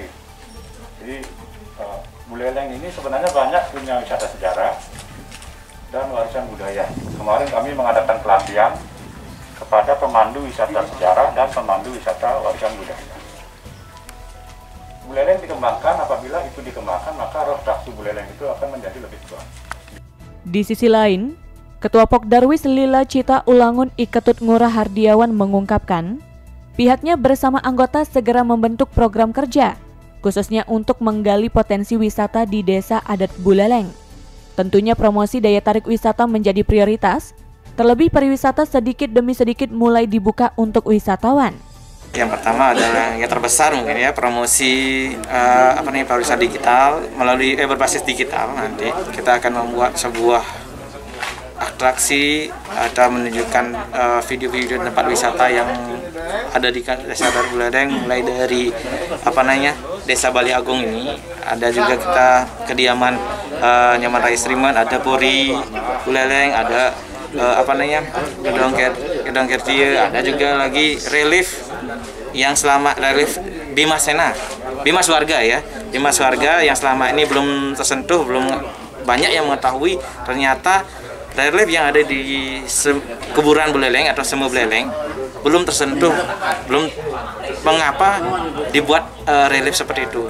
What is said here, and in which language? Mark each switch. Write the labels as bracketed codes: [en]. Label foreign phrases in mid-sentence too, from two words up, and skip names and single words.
[id] Jadi Buleleng ini sebenarnya banyak punya wisata sejarah dan warisan budaya. Kemarin kami mengadakan pelatihan kepada pemandu wisata sejarah dan pemandu wisata warisan budaya. Buleleng dikembangkan, apabila itu dikembangkan maka roh daku Buleleng itu akan menjadi lebih kuat. Di sisi lain, Ketua Pok Darwis Lila Cita Ulangun Iketut Ngurah Hardiawan mengungkapkan, pihaknya bersama anggota segera membentuk program kerja, khususnya untuk menggali potensi wisata di Desa Adat Buleleng. Tentunya promosi daya tarik wisata menjadi prioritas, terlebih pariwisata sedikit demi sedikit mulai dibuka untuk wisatawan. Yang pertama adalah yang terbesar mungkin ya, promosi pariwisata digital melalui berbasis digital. Nanti kita akan membuat sebuah atraksi atau menunjukkan video-video tempat wisata yang ada di Desa Adat Buleleng, mulai dari Desa Balai Agung ini, ada juga kita kediaman Nyoman Rais Rimben, ada Puri Buleleng, ada Gedong Kertie, ada juga lagi relief yang selama relief Bimas Sena, Bimas Warga ya, Bimas Warga yang selama ini belum tersentuh, belum banyak yang mengetahui ternyata relief yang ada di kuburan Buleleng atau Semu Buleleng belum tersentuh, belum mengapa dibuat relief seperti itu.